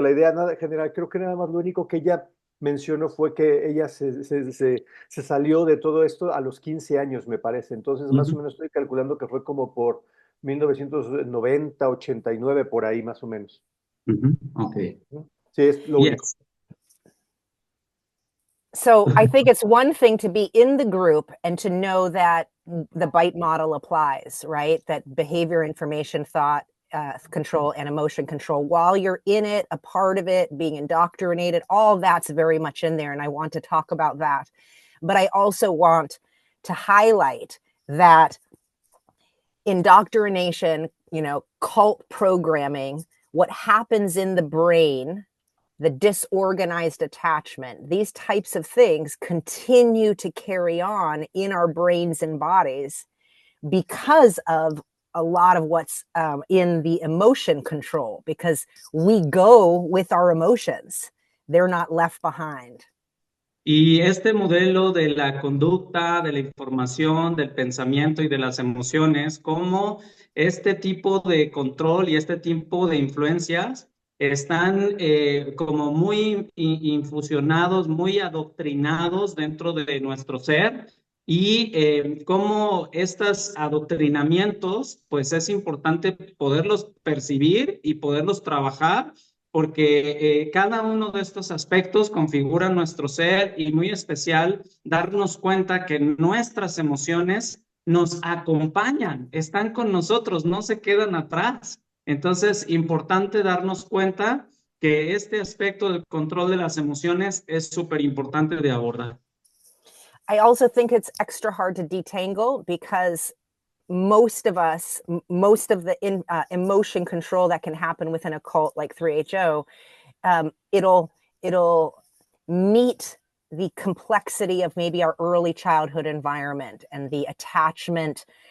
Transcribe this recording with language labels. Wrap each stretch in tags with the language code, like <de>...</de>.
<es>La idea nada general, creo que nada más lo único que ella mencionó fue que ella se salió de todo esto a los 15 años, me parece. Entonces, más o menos estoy calculando que fue como por 1990, 89, por ahí más o menos. Ok. Sí, es lo único.</es> <en>So I think it's one thing to be in the group and to know that the BITE model applies, right? That behavior, information, thought, control, and emotion control. While you're in it, a part of it, being indoctrinated, all that's very much in there. And I want to talk about that. But I also want to highlight that indoctrination, cult programming, what happens in the brain, the disorganized attachment, these types of things continue to carry on in our brains and bodies because of a lot of what's in the emotion control, because we go with our emotions. They're not left behind.</en> <es>Y este modelo de la conducta, de la información, del pensamiento y de las emociones, cómo este tipo de control y este tipo de influencias están como muy infusionados, muy adoctrinados dentro de nuestro ser y cómo estos adoctrinamientos, pues es importante poderlos percibir y poderlos trabajar porque cada uno de estos aspectos configura nuestro ser y muy especial darnos cuenta que nuestras emociones nos acompañan, están con nosotros, no se quedan atrás. Entonces, importante darnos cuenta que este aspecto del control de las emociones es súper importante de abordar.</es> <en>I also think it's extra hard to detangle because most of the emotion control that can happen within a cult like 3HO, it'll meet the complexity of maybe our early childhood environment and the attachment</en>